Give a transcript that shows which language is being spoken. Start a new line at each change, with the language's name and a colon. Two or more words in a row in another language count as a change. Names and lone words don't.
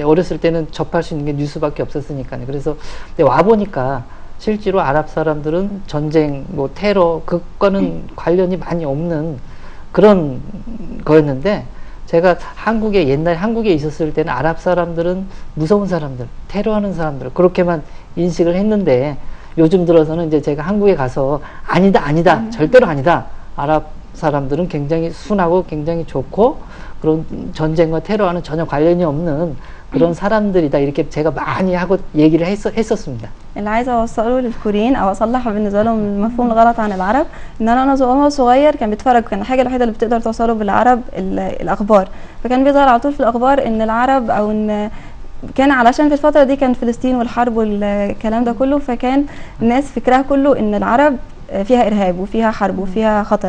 Korean: 어렸을 때는 접할 수 있는 게 뉴스밖에 없었으니까요. 그래서 와 보니까 실제로 아랍 사람들은 전쟁, 뭐 테러 그거는 관련이 많이 없는 그런 거였는데 제가 옛날에 한국에 있었을 때는 아랍 사람들은 무서운 사람들, 테러하는 사람들 그렇게만 인식을 했는데 요즘 들어서는 이제 제가 한국에 가서 아니다, 절대로 아니다. 아랍 사람들은 굉장히 순하고 굉장히 좋고 그런 전쟁과 테러와는 전혀 관련이 없는 그런 사람들이다 이렇게 제가 많이 하고 얘기를 했었습니다.
Arabic: اللي عايزه اوصله للكوريين او اصلح بالنسبه لهم المفهوم الغلط عن العرب ان انا وهو صغير كان بيتفرج كان الحاجه الوحيده اللي بتقدر توصله بالعرب الاخبار. فكان بيظهر على طول في الاخبار ان العرب او ان كان علشان في الفتره دي كان فلسطين والحرب والكلام ده كله فكان الناس فكرها كله ان العرب فيها ارهاب وفيها حرب وفيها خطر.